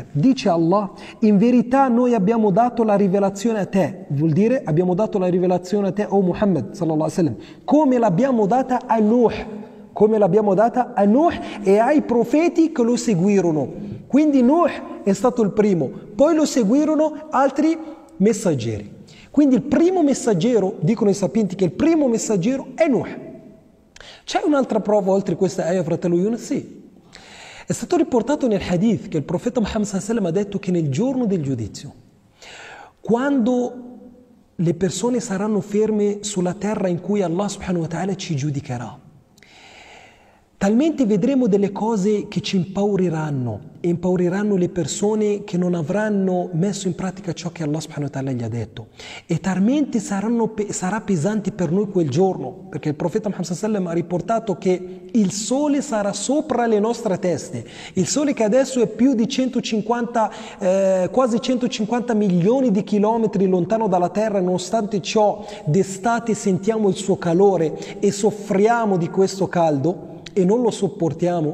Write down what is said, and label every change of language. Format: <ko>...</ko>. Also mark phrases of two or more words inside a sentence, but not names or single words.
<it>Dice Allah: in verità noi abbiamo dato la rivelazione a te, vuol dire abbiamo dato la rivelazione a te, o Muhammad</it> <ar>صلى الله عليه وسلم,</ar> <it>come l'abbiamo data a Nuh, e ai profeti che lo seguirono. Quindi Nuh è stato il primo, poi lo seguirono altri messaggeri. Quindi il primo messaggero, dicono i sapienti che il primo messaggero è Nuh. C'è un'altra prova oltre questa ayah, fratello Yunus? Sì. È stato riportato nel hadith che il profeta Muhammad</it> <ar>صلى الله عليه وسلم</ar> <it>ha detto che nel giorno del giudizio, quando le persone saranno ferme sulla terra in cui Allah</it> <ar>سبحانه وتعالى</ar> <it>ci giudicherà, talmente vedremo delle cose che ci impauriranno e impauriranno le persone che non avranno messo in pratica ciò che Allah subhanahu wa ta'ala gli ha detto, e talmente sarà pesante per noi quel giorno, perché il profeta Muhammad</it> <ar>صلى الله عليه وسلم</ar> <it>ha riportato che il sole sarà sopra le nostre teste, il sole che adesso è più di 150 quasi 150 milioni di chilometri lontano dalla terra. Nonostante ciò d'estate sentiamo il suo calore e soffriamo di questo caldo e non lo sopportiamo.</it>